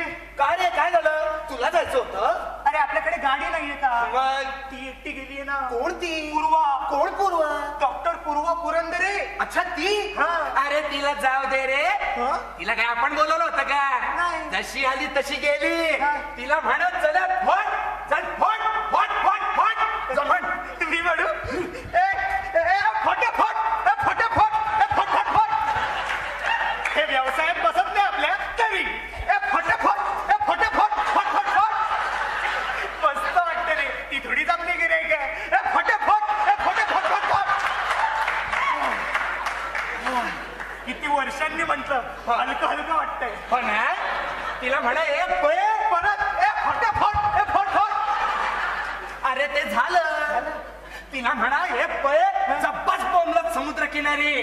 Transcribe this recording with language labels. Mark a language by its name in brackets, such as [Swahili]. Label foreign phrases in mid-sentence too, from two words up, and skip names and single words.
[Marathi] काय रे काय झालं? तुला जायचं होतं? अरे आपल्याकडे गाडी नाहीये का? मग ती एकटी गेलीये ना. कोणती? पूर्वा. कोण पूर्व? डॉक्टर पूर्वा पुरंदरे. अच्छा ती. हा. अरे तिला जाऊ दे रे. हा? तिला काय आपण बोलवलं होतं का? नाही. जशी आली तशी गेली. हा. तिला म्हणत चल फोट चल फोट फोट फोट फोट चल म्हण. मी म्हणू फोटे फोट फोटे फोट फोट फोट फोट. हे व्यवसायात बसत नाही आपल्या तरी. फोटे फोट फोटे फोट फोट फोट फोट. मस्त वाटतं रे. ती थोडीच आपली गिऱ्हाईक आहे. फोटे फोट फोटे फोट फोट फोट. किती वर्षांनी म्हटलं, हलकं हलकं वाटतंय. हो ना. तिला म्हणा परत फोटे फोट फोट फोट. अरे ते झालं. तिला म्हणा हे पळे जब्बस बोंबलत समुद्र किनारी.